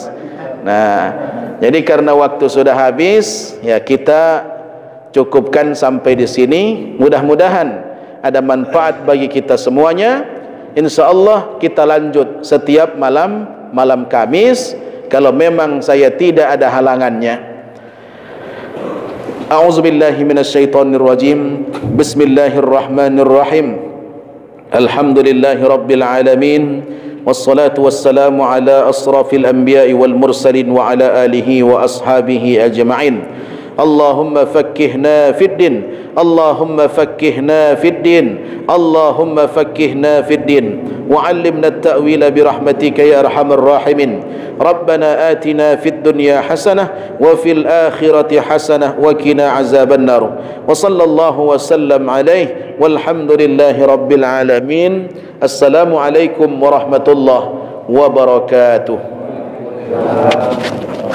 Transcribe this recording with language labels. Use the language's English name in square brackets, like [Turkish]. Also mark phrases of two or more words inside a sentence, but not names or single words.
[Indonesian] Nah, jadi karena waktu sudah habis, ya kita cukupkan sampai di sini. Mudah-mudahan ada manfaat bagi kita semuanya. InsyaAllah kita lanjut setiap malam Kamis, kalau memang saya tidak ada halangannya. [Arabic] أعوذ بالله من الشيطان الرجيم. بسم الله الرحمن الرحيم. الحمد لله رب العالمين. والصلاة والسلام على أشرف الأنبياء والمرسلين وعلى آله وأصحابه أجمعين. اللهم فقهنا في الدين. اللهم فقهنا في الدين. اللهم فقهنا في الدين. وعلمنا التأويل برحمتك يا أرحم الراحمين. ربنا آتنا في الدنيا حسنة وفي الآخرة حسنة وقنا عذاب النار. وصلى الله وسلم عليه والحمد لله رب العالمين. السلام عليكم ورحمة الله وبركاته.